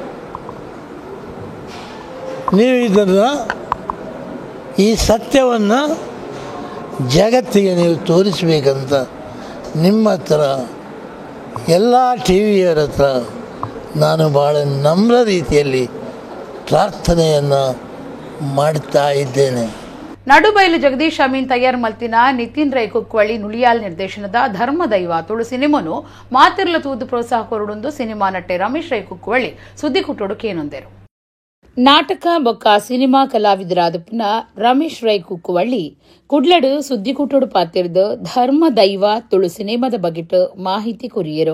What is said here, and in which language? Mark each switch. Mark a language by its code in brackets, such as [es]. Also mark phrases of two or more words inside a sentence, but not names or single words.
[kn] ನೀವು ಇದನ್ನು ಈ ಸತ್ಯವನ್ನು ಜಗತ್ತಿಗೆ ನೀವು ತೋರಿಸಬೇಕಂತ ನಿಮ್ಮ ಹತ್ರ ಎಲ್ಲ ಟಿವಿಯವರ ಹತ್ರ ನಾನು ಭಾಳ ನಮ್ರ ರೀತಿಯಲ್ಲಿ ಪ್ರಾರ್ಥನೆಯನ್ನು ಮಾಡ್ತಾ ಇದ್ದೇನೆ. [tcy] ನಡುಬೈಲು ಜಗದೀಶ್ ಅಮೀನ್ ತಯಾರ್ ಮಲ್ತಿನ ನಿತಿನ್ ರೈ ಕುಕ್ವಳ್ಳಿ ನುಳಿಯಾಲ್ ನಿರ್ದೇಶನದ ಧರ್ಮದೈವ ತುಳು ಸಿನಿಮಾನು ಮಾತಿರ್ಲ ತೂದು ಪ್ರೋತ್ಸಾಹ ಕೊರಡೊಂದು ಸಿನಿಮಾ ನಟೆ ರಮೇಶ್ ರೈ ಕುಕ್ವಳ್ಳಿ ಸುದ್ದಿ ಕುಟ್ಟೋಡು ಕೇನೊಂದೇರು. ನಾಟಕ ಬೊಕ್ಕ ಸಿನಿಮಾ ಕಲಾವಿದರಾದ ಪುನಃ ರಮೇಶ್ ರೈ ಕುಕ್ಕುವಳ್ಳಿ ಕುಡ್ಲಡು ಸುದ್ದಿ ಕುಟ್ಟೋಡು ಪಾತಿರ್ದು ಧರ್ಮದೈವ ತುಳು ಸಿನಿಮಾದ ಬಗೆಟ್ ಮಾಹಿತಿ ಕೊರಿಯರು.